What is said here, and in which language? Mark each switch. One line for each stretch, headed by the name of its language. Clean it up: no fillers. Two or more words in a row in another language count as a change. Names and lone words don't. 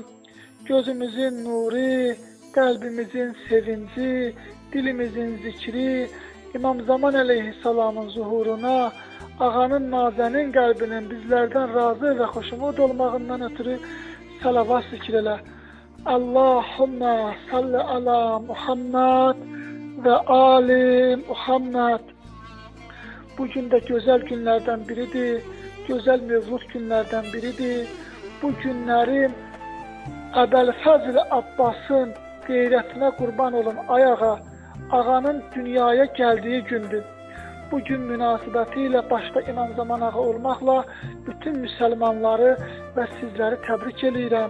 Turkish: Gözümüzün nuru, kalbimizin sevinci, dilimizin zikri, İmam Zaman aleyhisselamın zuhuruna, ağanın nazenin kalbinin bizlerden razı ve hoşumut olmağından ötürü salavat zikreyle.
Arabic: Allahümme salli ala Muhammed ve ali Muhammed.
Turkish: Bugün de güzel günlerden biridir. Güzel mevlud günlerden biridir.
Azerbaijani: Bu günlerim Əbəlfəzl Abbasın qeyrətinə qurban olun ayağa, ağanın dünyaya gəldiyi gündür. Bu gün münasibətilə başda İmam Zaman ağa olmaqla bütün müsəlmanları və sizləri təbrik edirəm.